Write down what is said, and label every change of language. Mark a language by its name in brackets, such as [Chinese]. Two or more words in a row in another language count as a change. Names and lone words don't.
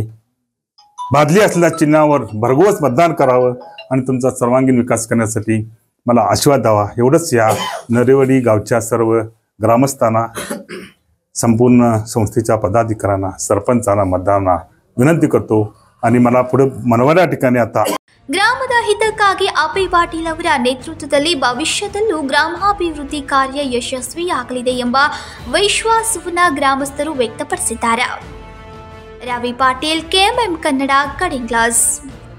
[Marathi] बादली असलेल्या चिन्हावर भरघोस मतदान करावं आणि तुमचा सर्वांगीण विकास करण्यासाठी मला आशीर्वाद द्यावा. एवढंच या नरेवाडी गावच्या सर्व ग्रामस्थांना, संपूर्ण संस्थेच्या पदाधिकाऱ्यांना, सरपंचांना, मतदारांना विनंती करतो. आणि मला पुढे मनवाड्या ठिकाणी आता [Kannada] ಗ್ರಾಮದ ಹಿತಕ್ಕಾಗಿ ಅಪ್ಪಿ ಪಾಟೀಲ್ ಅವರ ನೇತೃತ್ವದಲ್ಲಿ ಭವಿಷ್ಯದಲ್ಲೂ ಗ್ರಾಮಾಭಿವೃದ್ಧಿ ಕಾರ್ಯ ಯಶಸ್ವಿಯಾಗಲಿದೆ ಎಂಬ ವಿಶ್ವಾಸವನ್ನು ಗ್ರಾಮಸ್ಥರು ವ್ಯಕ್ತಪಡಿಸಿದ್ದಾರೆ. ರವಿ ಪಾಟೀಲ್, KMM ಕನ್ನಡ, ಕಡಿಂಗ್ಲಾಸ್.